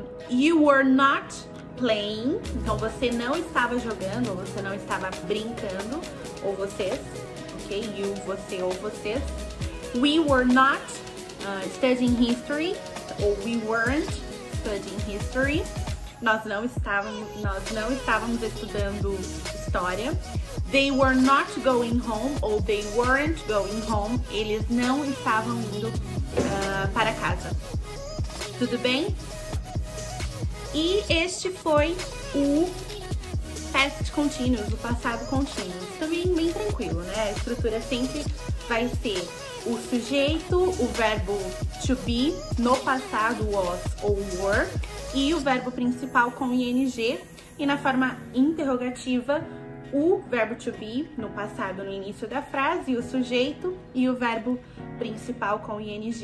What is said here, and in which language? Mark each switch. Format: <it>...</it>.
<en>You were not playing.</en> <pt>Então, você não estava jogando, ou você não estava brincando, ou vocês, ok? You, você ou vocês.</pt> <en>We were not studying history, ou we weren't studying history.</en> <pt>Nós não estávamos estudando história.</pt> <en>They were not going home, ou they weren't going home.</en> <pt>Eles não estavam indo para casa. Tudo bem? E este foi o past continuous, o passado contínuo. Também bem tranquilo, né? A estrutura sempre vai ser o sujeito, o verbo to be no passado, was ou were, e o verbo principal com ing, e na forma interrogativa, o verbo to be no passado no início da frase, o sujeito e o verbo principal com ing.</pt>